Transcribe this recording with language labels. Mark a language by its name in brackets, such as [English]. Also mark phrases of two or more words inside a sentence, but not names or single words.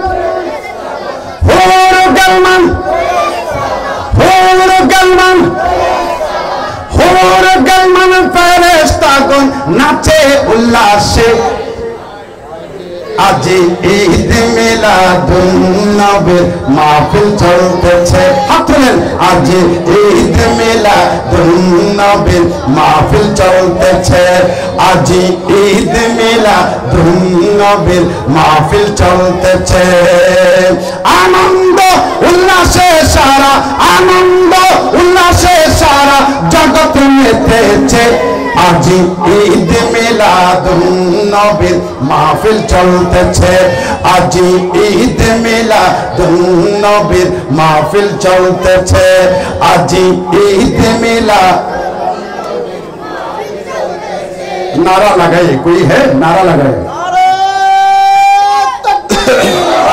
[Bangla] ফেরেস্তাগণ নাচে উল্লাসে আজ ঈদ মিলাদুন্নবীর মাহফিল চলতেছে হাত তুলেন আজ ঈদ মিলাদুন্নবীর মাহফিল চলতেছে আজ ঈদ মিলাদুন্নবীর মাহফিল চলতেছে আনন্দ উল্লাসে সারা আনন্দ উল্লাসে সারা জগৎ মেতেছে আজ ঈদ মিলাদুন্নবীর মাহফিল চলতেছে আজ ঈদ মিলাদুন্নবীর মাহফিল চলতেছে আজ ঈদ মিলাদ [Hindi] नारा लगाए कोई है नारा लगाए